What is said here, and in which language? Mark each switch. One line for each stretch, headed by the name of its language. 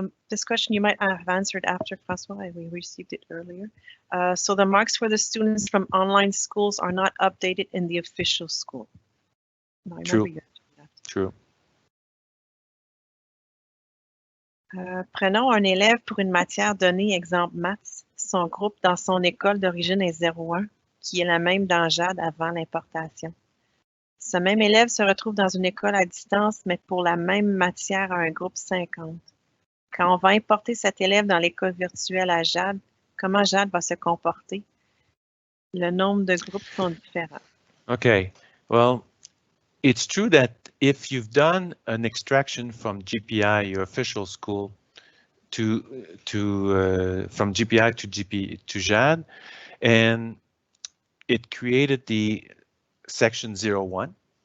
English: This question you might have answered after, François. We received it earlier. So the marks for the students from online schools are not updated in the official school. No, I remember you answered that. True.
French: Prenons un élève pour une matière donnée, exemple maths. Son groupe dans son école d'origine est 0,1, qui est la même dans JAD avant l'importation. Ce même élève se retrouve dans une école à distance, mais pour la même matière à un groupe 50. Quand on va importer cet élève dans l'école virtuelle à JAD, comment JAD va se comporter? Le nombre de groupes sont différents.
English: Okay, well, it's true that if you've done an extraction from GPI, your official school, from GPI to JAD, and it created the section 01.